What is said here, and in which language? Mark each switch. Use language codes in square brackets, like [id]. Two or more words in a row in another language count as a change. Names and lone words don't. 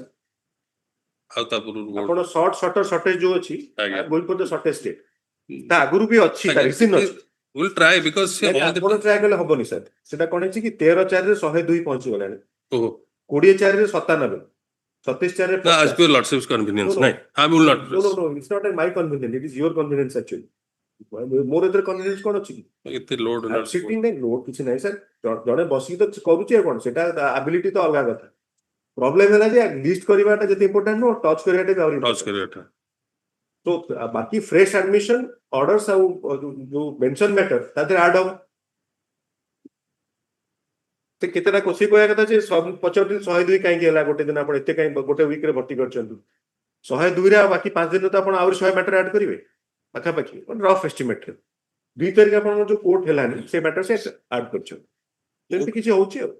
[or] ଆଉ ତା ପୂର୍ବରୁ ଆପଣ shortest ଯୋଉ ଅଛି ଆଜ୍ଞା [en] going for the shortest date [or] ତା ଆଗରୁ ବି ଅଛି ତା reason ଅଛି [en] we'll try because ସେ all the [or] ଆପଣ ଟ୍ରାଏ କଲେ ହବନି ସାର୍ ସେଟା କଣ ହେଇଛି କି 13/4 ରେ 102 ପହଞ୍ଚି ଗଲାଣି ଓହୋ 20/4 ରେ 97 27/4 ରେ [en] no as 50 per lordship's convenience No, no. ନାଇଁ I will not no it's not my convenience it is your convenience actually [or] ମୋର ଏଥିରେ convenience କଣ ଅଛି ଏତେ ଲୋଡ [en] I'm sitting [or] ନାଇଁ ଲୋଡ କିଛି ନାହିଁ ସାର୍ ଜଣେ ବସିକି ତ କରୁଛି ଆଉ କଣ ସେଟା ability ତ ଅଲଗା କଥା ପ୍ରୋବ୍ଲେମ ହେଲା ଯେ ଲିଷ୍ଟ କରିବାଟା ଯେତେ ଇମ୍ପୋର୍ଟାଣ୍ଟ ନୁହଁ ଟଚ୍ କରିବାଟା ବି ଆହୁରି ଟଚ୍ କରିବାଟା ତ ବାକି [en] fresh admission orders [or] ଆଉ ଯୋଉ [en] mention matter [or] ତା ଦେହରେ ଆଡ୍ ହବ ସେ କେତେଟା କୋଶ୍ଚିନ୍ କହିବା କଥା ଯେ ପଚାରୁଥିଲି 102 କାହିଁକି ହେଲା ଗୋଟେ ଦିନ ଆପଣ ଏତେ କାହିଁ ଗୋଟେ ୱିକରେ ଭର୍ତ୍ତି କରିଛନ୍ତି 102 ରେ ଆଉ ବାକି 5 ଦିନରେ ତ ଆପଣ ଆହୁରି 100 ମ୍ୟାଟର ଆଡ୍ କରିବେ ପାଖାପାଖି [en] rough estimate [or] 2 ତାରିଖ ଆପଣଙ୍କର ଯୋଉ କୋର୍ଟ ହେଲାନି ସେ ମ୍ୟାଟର ସେ ଆଡ୍ କରିଛନ୍ତି ଯେମିତି କିଛି ହଉଛି ଆଉ